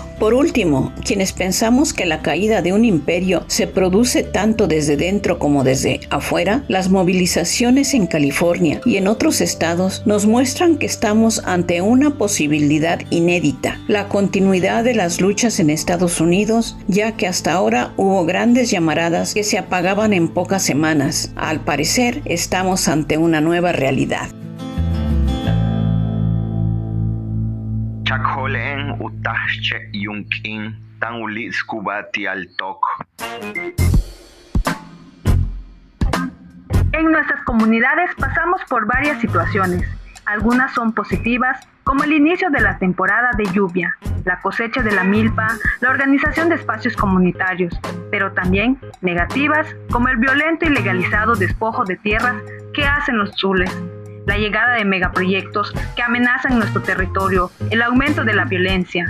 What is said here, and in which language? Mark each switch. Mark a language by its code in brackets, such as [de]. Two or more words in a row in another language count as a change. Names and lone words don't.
[es] Por último, quienes pensamos que la caída de un imperio se produce tanto desde dentro como desde afuera, las movilizaciones en California y en otros estados nos muestran que estamos ante una posibilidad inédita, la continuidad de las luchas en Estados Unidos, ya que hasta ahora hubo grandes llamaradas que se apagaban en pocas semanas. Al parecer, estamos ante una nueva realidad. [tzo] Chakholen utahche yunkin tan ulis kubati al tok. [es] En nuestras comunidades pasamos por varias situaciones. Algunas son positivas, como el inicio de la temporada de lluvia, la cosecha de la milpa, la organización de espacios comunitarios, pero también negativas, como el violento y legalizado despojo de tierras que hacen los tzules, la llegada de megaproyectos que amenazan nuestro territorio, el aumento de la violencia.